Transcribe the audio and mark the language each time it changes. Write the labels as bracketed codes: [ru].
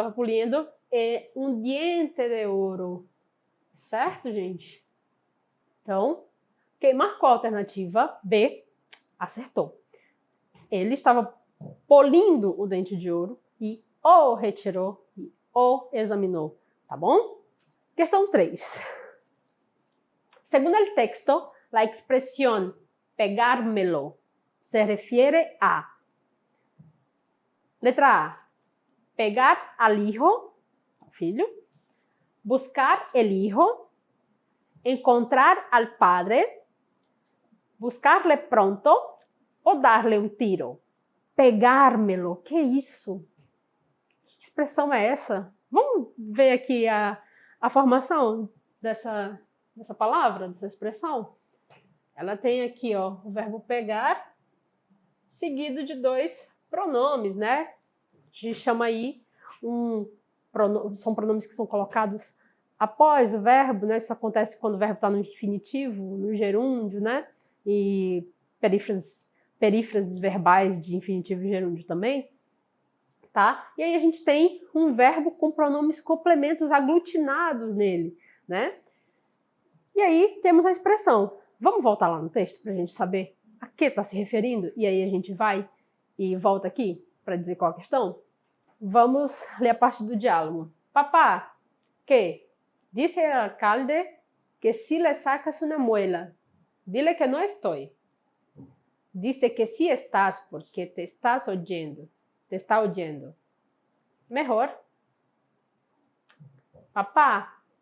[pt] Estava polindo um diente de ouro. Certo, gente? Então, quem marcou a alternativa B, acertou. Ele estava polindo o dente de ouro e o retirou e o examinou, tá bom? Questão 3. [es] Según el texto, la expresión pegármelo se refiere a: letra A, pegar al hijo, [pt] filho, [es] buscar el hijo, encontrar al padre, buscarle pronto [pt] ou [es] darle um tiro. [pt] Pegármelo, que isso? Que expressão é essa? Vamos ver aqui a formação dessa palavra, dessa expressão? Ela tem aqui, ó, o verbo pegar, seguido de dois pronomes, né? A gente chama aí são pronomes que são colocados após o verbo, né? Isso acontece quando o verbo está no infinitivo, no gerúndio, né? E perífrases verbais de infinitivo e gerúndio também, tá? E aí a gente tem um verbo com pronomes complementos aglutinados nele, né? E aí temos a expressão. Vamos voltar lá no texto para a gente saber a que está se referindo? E aí a gente vai e volta aqui para dizer qual a questão? Vamos ler a parte do diálogo. [es] Papá, ¿qué? Dice el alcalde que si le sacas una muela, dile que no estoy. Dice que sí estás porque te está oyendo. Mejor. Papá,